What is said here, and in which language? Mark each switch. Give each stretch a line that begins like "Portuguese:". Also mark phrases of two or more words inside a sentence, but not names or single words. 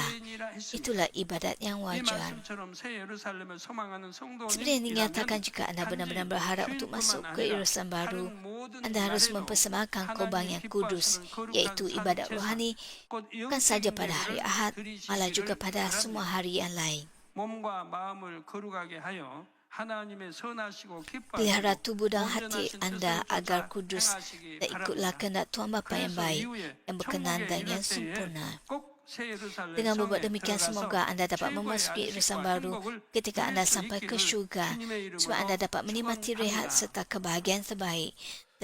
Malay: Itulah ibadat yang wajar. Seperti yang dinyatakan, jika Anda benar-benar berharap untuk masuk ke Yerusalem baru, Anda harus mempersembahkan korban yang kudus, iaitu ibadat rohani, bukan saja pada hari Ahad, malah juga pada semua hari yang lain. Pelihara tubuh dan hati anda agar kudus dan ikutlah kehendak Tuhan Bapa yang baik, yang berkenan dan yang sempurna.
Korean: 새 예루살렘
Malay: Dengan berbuat
Korean: 성에
Malay: demikian,
Korean: 들어가서
Malay: semoga Anda dapat
Korean: 최고의
Malay: memasuki Yerusalem
Korean: 안식과
Malay: baru
Korean: 행복을
Malay: ketika
Korean: 누릴
Malay: Anda
Korean: 수
Malay: sampai ke
Korean: 있기를
Malay: syurga,
Korean: 주님의
Malay: supaya Anda
Korean: 이름으로
Malay: dapat menikmati rehat
Korean: 축원합니다.
Malay: serta kebahagiaan terbaik.